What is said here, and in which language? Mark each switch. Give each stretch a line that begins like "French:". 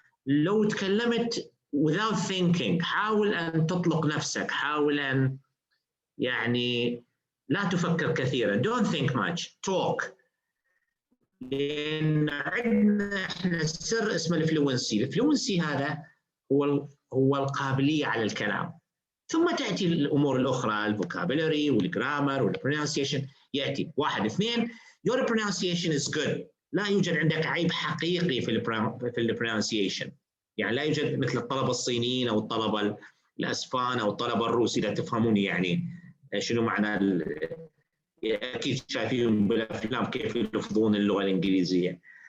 Arabic: لو تكلمت
English: without thinking،
Arabic: حاول أن تطلق نفسك، حاول أن يعني لا تفكر كثيراً.
English: Don't think much, talk.
Arabic: لأن عندنا إحنا سر اسمه الفلوينسي. الفلوينسي هذا هو القابلية على الكلام، ثم تأتي الأمور الأخرى، الفوكابولري والجرامر والبرونسيشن. يأتي
English: 1 2 your pronunciation is good.
Arabic: لا يوجد عندك عيب حقيقي في البرونسيشن، يعني لا يوجد مثل الطلبة الصينيين أو الطلبة الأسبان أو الطلبة الروس، إذا تفهموني يعني شنو معنى أكيد شايفين بالأفلام كيف يلفظون اللغة الإنجليزية.